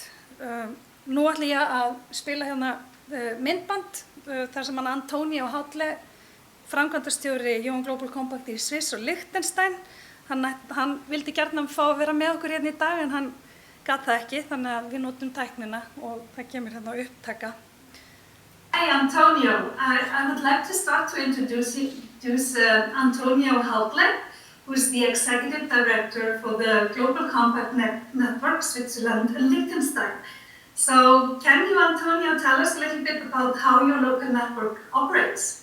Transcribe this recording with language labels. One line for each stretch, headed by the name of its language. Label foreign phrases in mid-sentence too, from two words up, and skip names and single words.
Icelandic: Nú ætla ég að spila hérna myndband þar sem Antonio Hautle, framkvæmdastjóri UN Global Compact í Sviss og Lichtenstein, hann vildi gjarnan fá að vera með okkur hérna í dag en hann gat það ekki, þannig að við notum tæknina og það kemur hérna upptaka.
English: Hi Antonio, I would like to start to introduce Antonio Hautle. who's the Executive Director for the Global Compact Network, Switzerland and Lichtenstein. So can you, Antonio, tell us a little bit about how your local network operates?